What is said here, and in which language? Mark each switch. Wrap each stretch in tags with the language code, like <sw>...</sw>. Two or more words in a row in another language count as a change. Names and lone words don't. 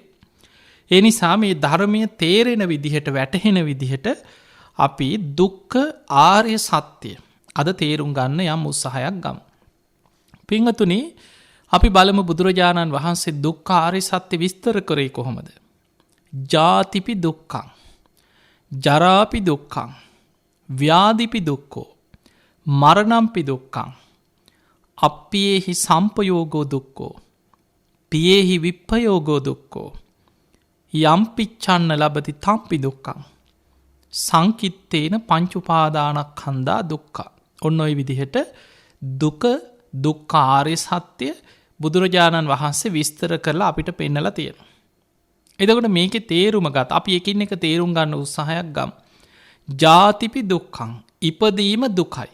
<si>ඒ නිසා මේ ධර්මයේ තේරෙන විදිහට, වැටහෙන විදිහට අපි දුක්ඛ ආර්ය සත්‍ය අද තේරුම් ගන්න යම් උත්සාහයක් ගමු. පින්වතුනි, අපි බලමු බුදුරජාණන් වහන්සේ දුක්ඛ ආර්ය සත්‍ය විස්තර කරේ කොහොමද?</si> <pi>ජාතිපි දුක්ඛං, ජරාපි දුක්ඛං, ව්‍යාධිපි දුක්ඛෝ, මරණම්පි දුක්ඛං, අප්පියේහි සම්පයෝගෝ දුක්ඛෝ, පියේහි විප්පයෝගෝ දුක්ඛෝ, යම්පිච්ඡන්න ලබති තම්පි දුක්ඛං, සංකිත්තේන පංච උපාදානස්කන්ධා දුක්ඛ.</pi> <si>ඔන්න ඔය විදිහට දුක්ඛ ආර්ය සත්‍ය බුදුරජාණන් වහන්සේ විස්තර කරලා අපිට පෙන්නලා තියෙනවා. එතකොට මේකේ තේරුම ගත අපි එකින් එක තේරුම් ගන්න උත්සාහයක් ගමු.</si> <pi>ජාතිපි දුක්ඛං,</pi> <si>ඉපදීම දුකයි.</si>